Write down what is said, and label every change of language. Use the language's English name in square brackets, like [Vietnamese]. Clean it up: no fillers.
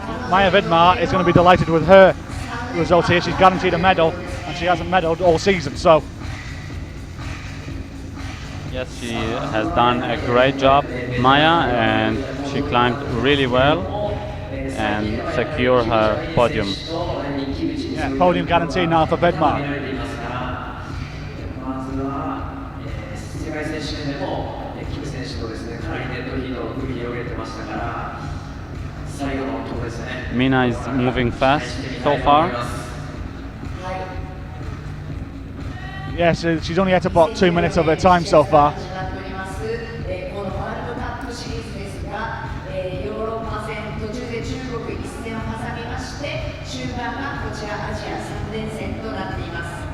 [English] Maya Vidmar is going to be delighted with her result here. She's guaranteed a medal and she hasn't medalled all season. So Yes, she has done a great job, Maya, and she climbed really well and secured her podium. yeah, podium guaranteed now for Vidmar. [Japanese] まずは、世界選手権でも、キム選手とですね、かなりネットリードを繰り広げてましたから、最後のところですね。 [English] Mina is moving fast so far. Yes, she's only had about 2 minutes of her time so far. [Japanese] 始まっております。このワールドカップシリーズですが、ヨーロッパ戦途中で中国一戦を挟みまして、終盤がこちらアジア3連戦となっています。